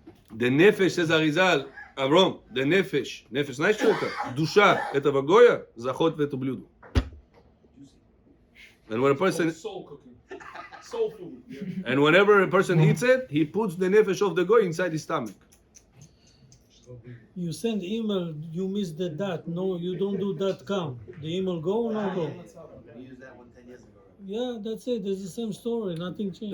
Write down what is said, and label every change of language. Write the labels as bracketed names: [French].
[English] The nefesh, says Arizal, Авром, the nefesh, [Russian] знаешь что это? Душа этого гоя заходит в это блюдо. [English] And when a person, Soul cooking. Soul food. Yeah. and whenever a person eats it, he puts the nefesh of the goy inside his stomach. You send email, you miss the dot. No, you don't do dot com. The email go or no go? We used that one 10 years ago. Yeah, that's it. It's the same story. Nothing changed.